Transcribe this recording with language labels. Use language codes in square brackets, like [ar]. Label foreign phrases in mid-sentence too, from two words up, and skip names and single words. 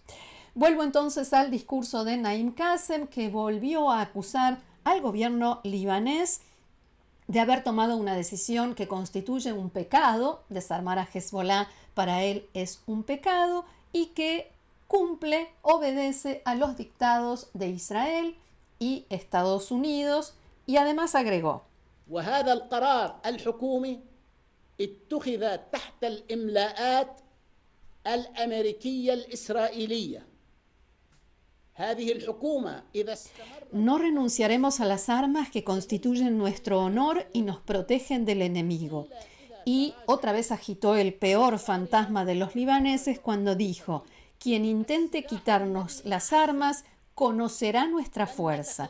[es] Vuelvo entonces al discurso de Naim Qassem, que volvió a acusar al gobierno libanés de haber tomado una decisión que constituye un pecado. Desarmar a Hezbollah para él es un pecado y que cumple, obedece a los dictados de Israel y Estados Unidos, y además agregó: [ar] وهذا القرار الحكومي اتخذ تحت الإملاءات الأمريكية الإسرائيلية. هذه الحكومة إذا استمر. [es] No renunciaremos a las armas que constituyen nuestro honor y nos protegen del enemigo. Y otra vez agitó el peor fantasma de los libaneses cuando dijo: quien intente quitarnos las armas conocerá nuestra fuerza.